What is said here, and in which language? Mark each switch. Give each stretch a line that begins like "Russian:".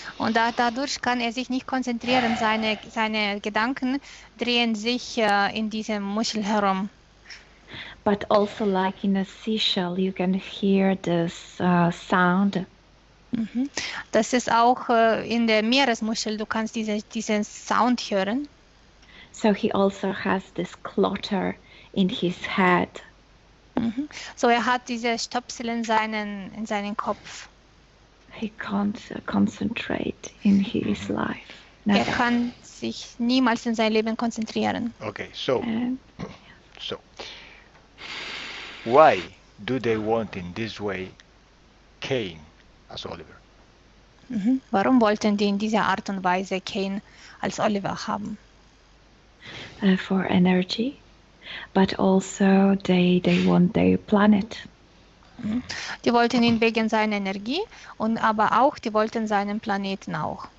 German: Und dadurch kann er sich nicht konzentrieren. Seine Gedanken drehen sich in diesem Muschel herum.
English: But also, like in a seashell, you can hear this sound. Mhm.
German: Das ist auch in der Meeresmuschel, du kannst diesen Sound hören.
English: So he also has this clutter in his head. Mhm.
German: So er hat diese Stöpsel in seinen Kopf.
English: He can't concentrate in his life. Never.
German: Er kann sich niemals in sein Leben konzentrieren.
English: Okay, so why do they want in this way Cain as Oliver? Mhm.
German: Warum wollten die in dieser Art und Weise Cain als Oliver haben?
English: For energy, but also they want their planet. Mhm.
German: Die wollten ihn wegen seiner Energie, aber auch die wollten seinen Planeten auch.